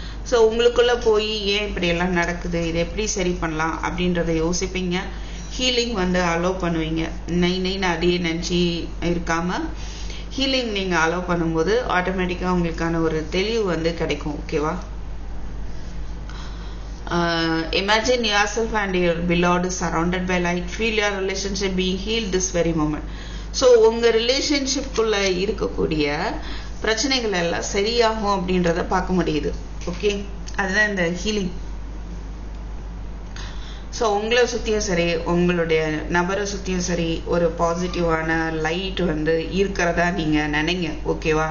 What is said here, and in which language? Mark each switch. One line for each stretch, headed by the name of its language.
Tamil: So உங்களுக்குள்ளே போய் ஏன் இப்படியெல்லாம் நடக்குது, இதை எப்படி சரி பண்ணலாம் அப்படின்றத யோசிப்பீங்க. ஹீலிங் வந்து அலோவ் பண்ணுவீங்க. நைன்னு அதையே நினச்சி இருக்காமல் ஹீலிங் நீங்கள் அலோவ் பண்ணும்போது ஆட்டோமேட்டிக்காக உங்களுக்கான ஒரு தெளிவு வந்து கிடைக்கும். ஓகேவா?
English: Imagine yourself and your beloved surrounded by light. Feel your relationship being healed this very moment.
Tamil: So உங்கள் ரிலேஷன்ஷிப்குள்ளே இருக்கக்கூடிய பிரச்சனைகள் எல்லாம் சரியாகும் அப்படின்றத பார்க்க முடியுது. ஓகே, அதுதான் இந்த ஹீலிங். ஸோ உங்களை சுற்றியும் சரி, உங்களுடைய நபரை சுற்றியும் சரி, ஒரு பாசிட்டிவான லைட் வந்து இருக்கிறதா நீங்கள் நினைங்க. ஓகேவா?